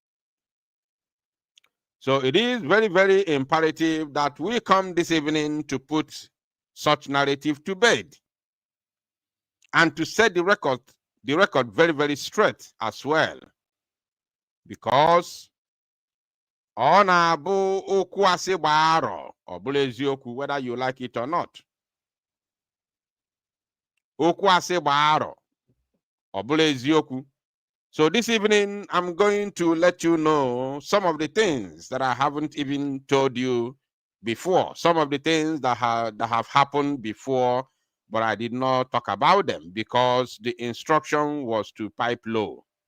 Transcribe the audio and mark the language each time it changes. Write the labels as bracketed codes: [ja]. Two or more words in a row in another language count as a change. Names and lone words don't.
[en] So it is very, very imperative that we come this evening to put such narrative to bed and to set the record very, very straight as well. [ig] Because ọ na-abụ okwu asị gbaa arọ, ọ bụla eziokwu, [en] whether you like it or not. [ig] Okwu asị gbaa arọ, ọ bụla eziokwu. [en] So this evening, I'm going to let you know some of the things that I haven't even told you before, some of the things that have happened before, but I did not talk about them because the instruction was to pipe low.